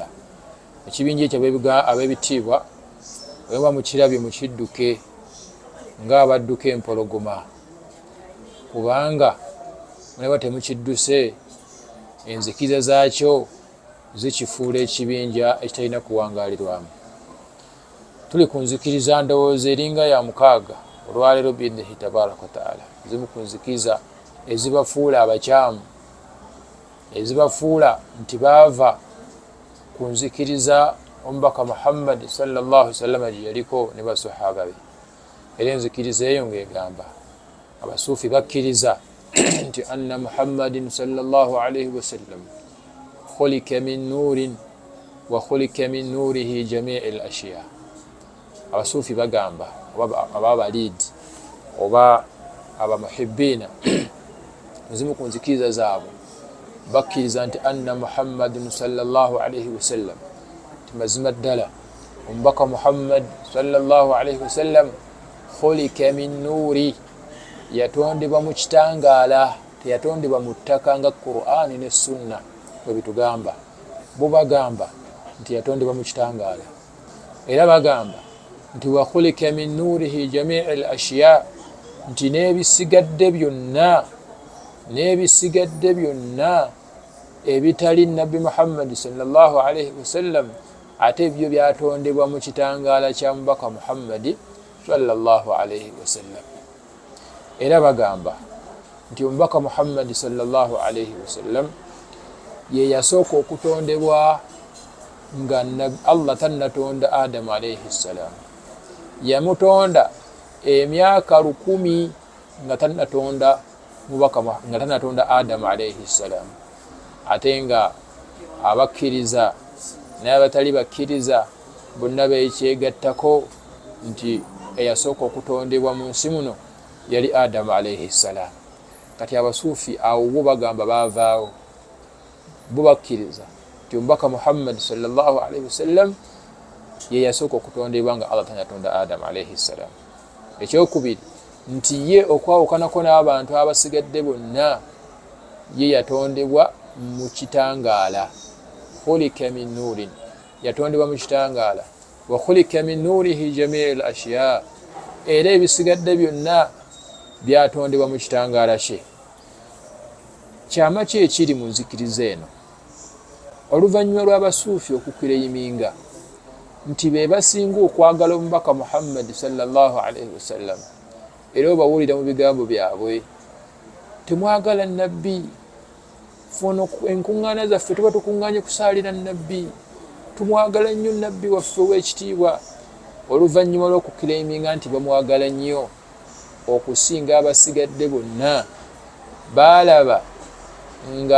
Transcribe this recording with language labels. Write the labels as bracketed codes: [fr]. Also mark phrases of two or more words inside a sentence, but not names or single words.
[lg] Ekibinja ekyo ab'ebitiibwa oba mukirabye mukidduke ng'abadduka empologoma, kubanga mulaba temukidduse, enzikiriza zaakyo zikifuula ekibinja ekitalina kuwangaalirwamu. Tuli ku nzikiriza ndowooza eringa ya 6 olwaleero [ar] بإذنه تبارك وتعالى, [lg] zimu ku nzikiriza ezibafuula abakyamu, ezibafuula nti baava ku nzikiriza omubaka Muhammad [ar] صلى الله عليه وسلم [lg] gye yaliko ne basahaba be. Era enzikiriza eyo ng'egamba abasuufi bakkiriza nti [ar] أن محمدا صلى الله عليه وسلم خلق من نور وخلق من نوره جميع الأشياء. [lg] Abasuufi bagamba oba abaliidi oba abamuhibbiina zimu ku nzikiriza zaabwe bakkiriza nti [ar] أن محمدا صلى الله عليه وسلم, [lg] ti mazima ddala omubaka Muhammad [ar] صلى الله عليه وسلم خلق من نور, [lg] yatondebwa mu kitangaala, teyatondebwa mu ttaka nga Qur'ani ne Sunna bwe bitugamba. Bo bagamba nti yatondebwa mu kitangaala, era bagamba nti [ar] وخلق من نوره جميع الأشياء, [lg] nti n'ebisigadde byonna ebitali Nabbi Muhammad [ar] صلى الله عليه وسلم [lg] ate ebyo byatondebwa mu kitangaala kya mubaka Muhammad [ar] صلى الله عليه وسلم. [lg] Era bagamba nti omubaka Muhammad [ar] صلى الله عليه وسلم [lg] ye yasooka okutondebwa nga Allah tannatonda Adamu [ar] عليه السلام. [lg] Yamutonda emyaka 1000 nga tannatonda Adamu [ar] عليه السلام. [lg] Ate nga abakkiriza n'abatali bakkiriza bonna beekyegattako nti eyasooka okutondebwa mu nsi muno yali Adamu [ar] عليه السلام. [lg] Kati abasuufi awo bo bagamba baavaawo, bo bakkiriza nti omubaka Muhammad [ar] صلى الله عليه وسلم [lg] ye yasooka okutondebwa nga Allah tannatonda Adamu [ar] عليه السلام. [lg] Ekyokubiri nti ye okwawukanako n'abantu abasigadde bonna ye yatondebwa mu kitangaala. [ar] خلق من نور, [lg] yatondebwa mu kitangaala. [ar] وخلق من نوره جميع الأشياء, [lg] era ebisigadde byonna byatondebwa mu kitangaala kye. Kyama ki ekiri mu nzikiriza eno? Oluvannyuma lw'abasuufi okukireyiminga nti be basinga okwagala omubaka Muhammad [ar] صلى الله عليه وسلم, [lg] era obawulira mu bigambo byabwe, temwagala nabbi, fono enkuŋŋaana zaffe tuba tukuŋŋaanye kusaalira nabbi, tumwagala nnyo nabbi waffe ow'ekitiibwa. Oluvannyuma lw'okukireyiminga nti bamwagala nnyo okusinga abasigadde bonna, baalaba nga